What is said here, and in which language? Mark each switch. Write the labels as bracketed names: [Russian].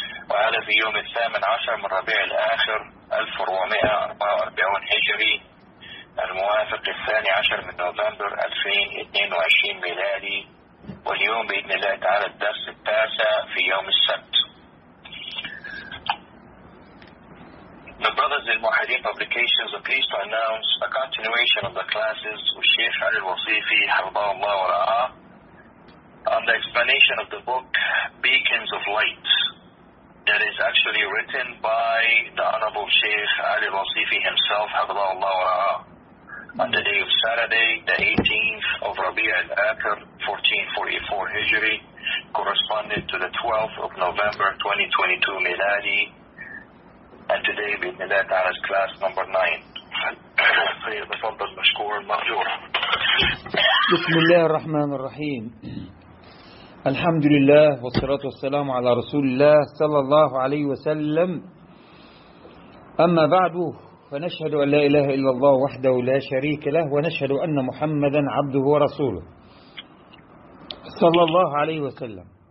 [Arabic] وهذا في يوم 18 من ربيع الآخر 1444 هجري الموافق 12 من نوفمبر 2022 ميلادي واليوم بإذن الله تعالى الدرس التاسع في يوم السبت. [English] The Brothers in Mohadin Publications are pleased to announce a continuation of the classes with Sheikh Ali Al-Wasifi [Arabic] حفظه الله ورعاه [English] on the explanation of the book Beacons of Light that is actually written by the Honorable Sheikh Ali Al-Wasifi himself [Arabic] حفظه الله ورعاه [English] on the day of Saturday, the 18th of Rabi al-Akhir, 1444 Hijri, corresponded to the 12th of November, 2022 Miladi, and today we're in class number 9. [Arabic] بسم الله الرحمن الرحيم الحمد لله والصلاة والسلام على رسول الله صلى الله عليه وسلم أما بعد فنشهد أن لا إله إلا الله وحده لا شريك له ونشهد أن محمدا عبده ورسوله صلى الله عليه وسلم.